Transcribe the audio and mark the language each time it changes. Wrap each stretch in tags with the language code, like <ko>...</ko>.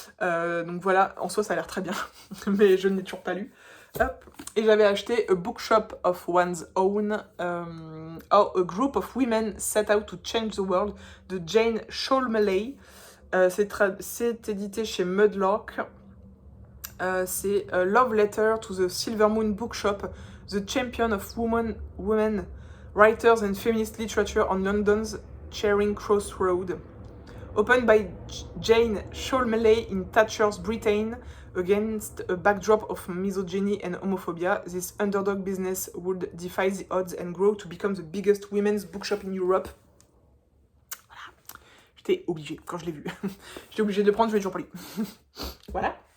<fr>Donc voilà, en soi ça a l'air très bien, mais je ne l'ai toujours pas lu. Hop. Et j'avais acheté A Bookshop of One's Own, How a Group of Women Set Out to Change the World, de Jane Sholmaley. C'est édité chez Mudlark. C'est</fr> <en>Love Letter to the Silver Moon Bookshop, the champion of women writers and feminist literature on London's Charing Cross Road. Opened by Jane Sholmaley in Thatcher's Britain, against a backdrop of misogyny and homophobia, this underdog business would defy the odds and grow to become the biggest women's bookshop in Europe.</en> <fr>Voilà. J'étais obligée quand je l'ai vu. J'étais obligée de le prendre, je l'ai toujours pas lu. Voilà.</fr>